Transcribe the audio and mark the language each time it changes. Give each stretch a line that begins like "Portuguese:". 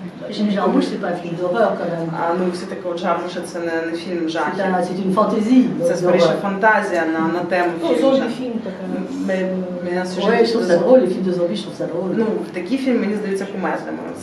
French: Film Jarmusch, c'est pas un film d'horreur quand même.
Ukrainian: Ну, все-таки Джармуша це не фільм жахів.
French: C'est une fantaisie.
Ukrainian: Це скоріше фантазія на тему фільму.
Russian: Зомби-фильм такая.
French: Ouais, je trouve ça drôle, les films de zombies, je trouve ça drôle.
Ukrainian: Ну, такі фільми, мені здається, кумедними.